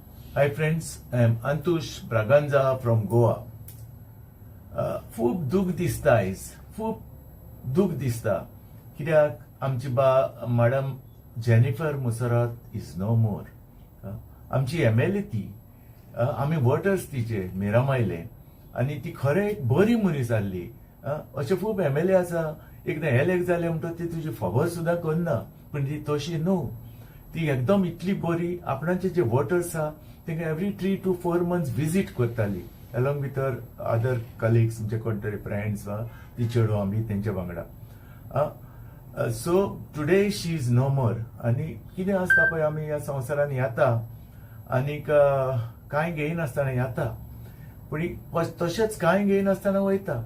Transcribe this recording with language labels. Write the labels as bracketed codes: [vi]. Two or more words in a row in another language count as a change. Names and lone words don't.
[en] Hi friends, I am Antush Braganza from Goa. [kok] खूप दूख दिसता आयज, खूप दूख दिसता कित्याक आमची मॅडम जेनिफर मुसरत [en] is no more. [kok] आमची एमएलए ती, आमी वोटर्स तिचे मिरामायले आनी ती खरें एक बरी मनीस जाल्ली. अशे खूप एमएलए आसा, एकदां एलेक्ट जाले म्हणटच ती तुजी खबर सुद्दां करना, पूण ती तशी न्हू. ती एकदम इतली बरी. आपणाचे जे वोटर्स आहा तांकां [en] every 3 to 4 months visit [kok] करताली [en] along with her other colleagues, [kok] म्हणजे कोण तरी फ्रेंड्स वा ती चेडू आमी तेंच्या वांगडा. [en] so today she is no more. [kok] आनी कितें आसता पळय, आमी ह्या संवसारान येता आनीक कांय घेयनासतना येता, पूण तशेंच कांय घेयनासतना वयता.